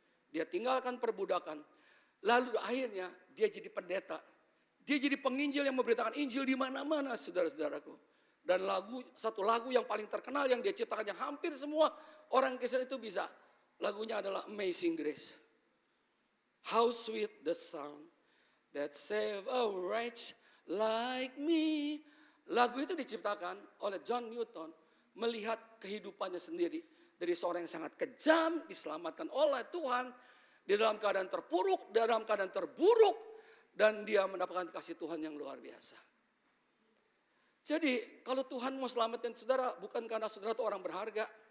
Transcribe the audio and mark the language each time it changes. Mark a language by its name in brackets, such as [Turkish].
[Indonesian] Dia tinggalkan perbudakan. Lalu akhirnya dia jadi pendeta. Dia jadi penginjil yang memberitakan Injil di mana-mana saudara-saudaraku. Dan satu lagu yang paling terkenal yang dia ciptakan yang hampir semua orang Kristen itu bisa. Lagunya adalah Amazing Grace. [English] How sweet the sound that save a wretch like me. [Indonesian] Lagu itu diciptakan oleh John Newton melihat kehidupannya sendiri. Dari seorang yang sangat kejam diselamatkan oleh Tuhan. Di dalam keadaan terpuruk, dalam keadaan terburuk. Dan dia mendapatkan kasih Tuhan yang luar biasa. Jadi kalau Tuhan mau selamatkan saudara bukan karena saudara itu orang berharga.